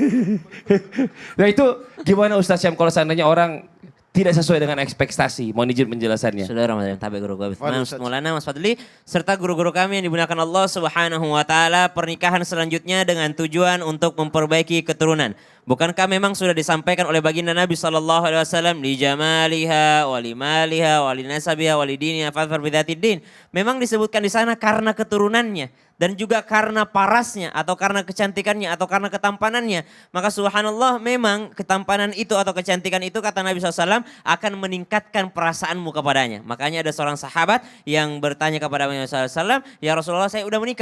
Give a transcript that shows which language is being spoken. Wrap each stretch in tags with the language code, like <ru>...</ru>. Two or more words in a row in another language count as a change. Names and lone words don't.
<id>Nah itu gimana Ustadz Syam kalau seandainya orang tidak sesuai dengan ekspektasi. Mohon izin penjelasannya. Saudara-saudara tabe guru kami. Waduh, Mas Ustaz. Maulana, Mas Fadli, serta guru-guru kami yang dimuliakan Allah</id> <ar>سبحانه وتعالى,</ar> <id>pernikahan selanjutnya dengan tujuan untuk memperbaiki keturunan. Bukankah memang sudah disampaikan oleh baginda Nabi</id> <ar>صلى الله عليه وسلم لجمالها ولمالها ولنسبها ولدينها فاظفر بذات الدين.</ar> <id>Memang disebutkan di sana karena keturunannya dan juga karena parasnya atau karena kecantikannya atau karena ketampanannya. Maka subhanallah memang ketampanan itu atau kecantikan itu kata Nabi SAW akan meningkatkan perasaanmu kepadanya. Makanya ada seorang sahabat yang bertanya kepada Nabi SAW,</id> <ar>يا رسول الله</ar> <id>saya udah menikah.</id>